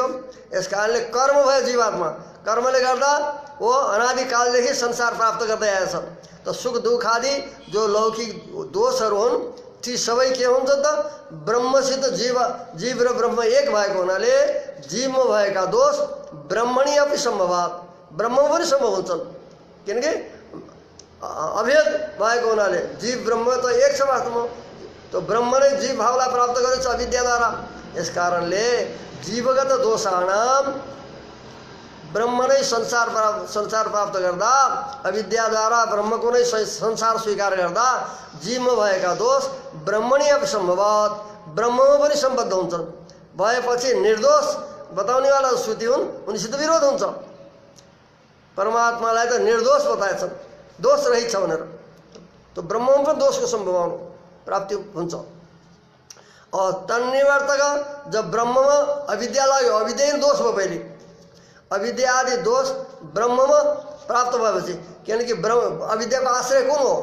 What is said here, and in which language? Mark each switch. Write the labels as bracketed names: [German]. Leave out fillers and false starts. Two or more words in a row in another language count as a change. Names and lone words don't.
[Nepali] यस कारणले कर्म भयो जीवात्मा, कर्मले गर्दा वो अनादिकालदेखि संसार प्राप्त गर्दै आएछ। त सुख दुःख आदि जो लौकिक दोषहरू हुन् ती सबै के हुन्छ त ब्रह्मसित जीव र ब्रह्म एक भएको हुनाले जीवमा भएका दोष [Sanskrit] ब्रह्मणी अपि सम्भवात् [Nepali] ब्रह्ममा पनि सम्भव हुन्छन्, किनकि अभेद भएको हुनाले जीव ब्रह्म त एक छ वास्तवमा। तो ब्रह्म नै जीव भावलाई प्राप्त गरेछ अविद्याद्वारा। यस कारणले [Sanskrit] जीवगत दोषाणाम [Nepali] ब्रह्म नै संसार प्राप्त गर्दा अविद्याद्वारा ब्रह्मको नै संसार स्वीकार गर्दा जीवमा भएका दोष [Sanskrit] ब्रह्मणी अपि सम्भवात् [Nepali] ब्रह्ममा पनि सम्बद्ध हुन्छन्। भएपछि निर्दोष बताउनेवाला श्रुति हुन् उनीसित विरोध हुन्छ। परमात्मालाई त निर्दोष बताएछन्, दोष रहित छ भनेर, तो ब्रह्ममा पनि दोषको सम्भावना प्राप्ति हुन्छ। और तन्निवर्तक जब ब्रह्ममा अविद्या लाग्यो, अविद्या दोष भयो पहिले, अविद्या आदि दोष ब्रह्ममा प्राप्त भएपछि किनकि अविद्याको आश्रय कुन हो?